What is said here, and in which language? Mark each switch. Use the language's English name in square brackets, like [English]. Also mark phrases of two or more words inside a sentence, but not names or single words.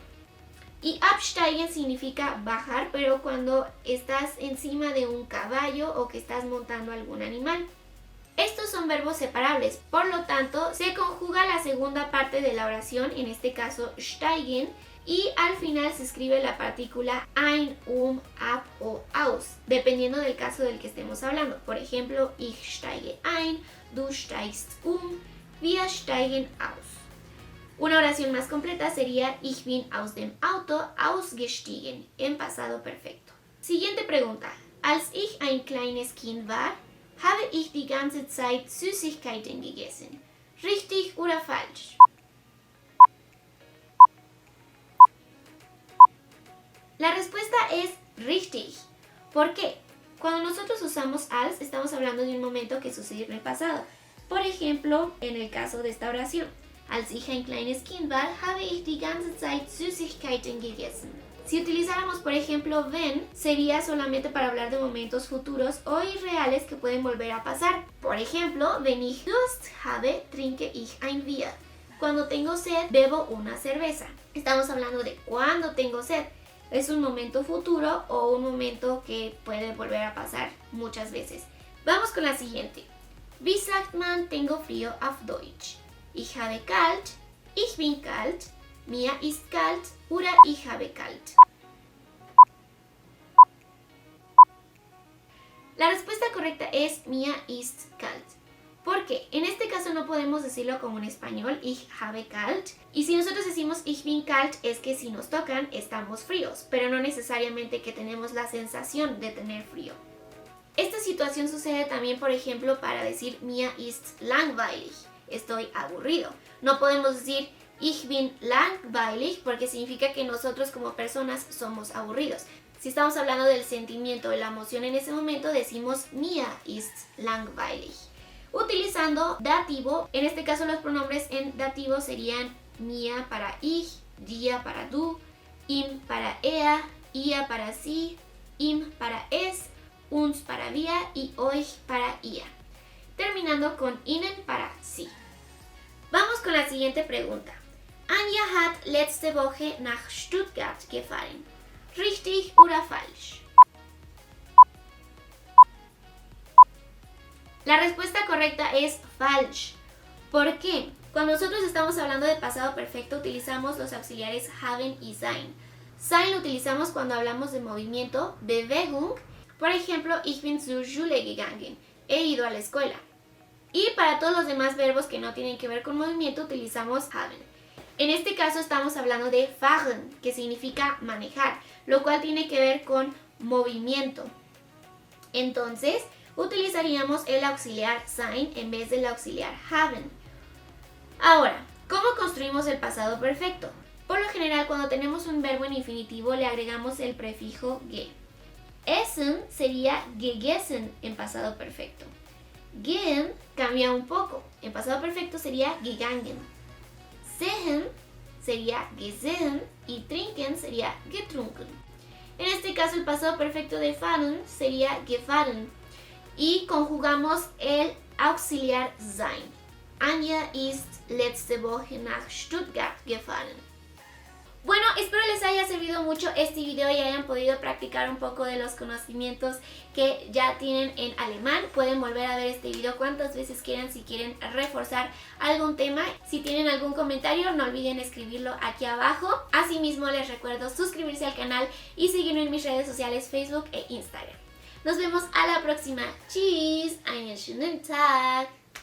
[Spanish] Y absteigen significa bajar, pero cuando estás encima de un caballo o que estás montando algún animal. Estos son verbos separables, por lo tanto se conjuga la segunda parte de la oración, en este caso steigen, y al final se escribe la partícula ein, ab o aus, dependiendo del caso del que estemos hablando. Por ejemplo, [German] ich steige ein, du steigst wir steigen aus. [Spanish] Una oración más completa sería [German] Ich bin aus dem Auto ausgestiegen [Spanish] en pasado perfecto. Siguiente pregunta. [German] Als ich ein kleines Kind war, habe ich die ganze Zeit Süßigkeiten gegessen. ¿Richtig oder falsch? [Spanish] La respuesta es richtig. ¿Por qué? Cuando nosotros usamos als, estamos hablando de un momento que sucedió en el pasado. Por ejemplo, en el caso de esta oración. [German] Als ich ein kleines Kind war, habe ich die ganze Zeit Süßigkeiten gegessen. [Spanish] Si utilizáramos, por ejemplo, wenn, sería solamente para hablar de momentos futuros o irreales que pueden volver a pasar. Por ejemplo, [German] wenn ich Durst habe, trinke ich ein Bier. [Spanish] Cuando tengo sed, bebo una cerveza. Estamos hablando de cuando tengo sed. Es un momento futuro o un momento que puede volver a pasar muchas veces. Vamos con la siguiente. [German] Wie sagt man [Spanish] tengo frío [German] auf Deutsch? Ich habe kalt, ich bin kalt, mir ist kalt oder ich habe kalt. [Spanish] La respuesta correcta es [German] mir ist kalt. [Spanish] ¿Por qué? En este caso no podemos decirlo como en español, [German] ich habe kalt. [Spanish] Y si nosotros decimos [German] ich bin kalt, [Spanish] es que si nos tocan estamos fríos, pero no necesariamente que tenemos la sensación de tener frío. Esta situación sucede también, por ejemplo, para decir [German] mir ist langweilig. [Spanish] Estoy aburrido. No podemos decir [German] ich bin langweilig [Spanish] porque significa que nosotros como personas somos aburridos. Si estamos hablando del sentimiento, de la emoción en ese momento, decimos [German] mir ist langweilig. [Spanish] Utilizando dativo, en este caso los pronombres en dativo serían mir para ich, dir para du, ihm para er, ihr para sie, ihm para es, uns para wir y euch para ihr. Terminando con ihnen para sí. Vamos con la siguiente pregunta. [German] Anja hat letzte Woche nach Stuttgart gefahren. ¿Richtig oder falsch? [Spanish] La respuesta correcta es falsch. ¿Por qué? Cuando nosotros estamos hablando de pasado perfecto utilizamos los auxiliares haben y sein. Sein lo utilizamos cuando hablamos de movimiento, Bewegung. Por ejemplo, [German] ich bin zur Schule gegangen. [Spanish] He ido a la escuela. Y para todos los demás verbos que no tienen que ver con movimiento utilizamos haben. En este caso estamos hablando de fahren, que significa manejar, lo cual tiene que ver con movimiento. Entonces, utilizaríamos el auxiliar sein en vez del auxiliar haben. Ahora, ¿cómo construimos el pasado perfecto? Por lo general, cuando tenemos un verbo en infinitivo, le agregamos el prefijo ge. Essen sería gegessen en pasado perfecto. Gehen cambia un poco. En pasado perfecto sería gegangen. Sehen sería gesehen y trinken sería getrunken. En este caso el pasado perfecto de fahren sería gefahren y conjugamos el auxiliar sein. [German] Anja ist letzte Woche nach Stuttgart gefahren. [Spanish] Bueno, espero les haya servido mucho este video y hayan podido practicar un poco de los conocimientos que ya tienen en alemán. Pueden volver a ver este video cuantas veces quieran si quieren reforzar algún tema. Si tienen algún comentario, no olviden escribirlo aquí abajo. Asimismo, les recuerdo suscribirse al canal y seguirme en mis redes sociales Facebook e Instagram. Nos vemos a la próxima. [German] Tschüss, einen schönen Tag.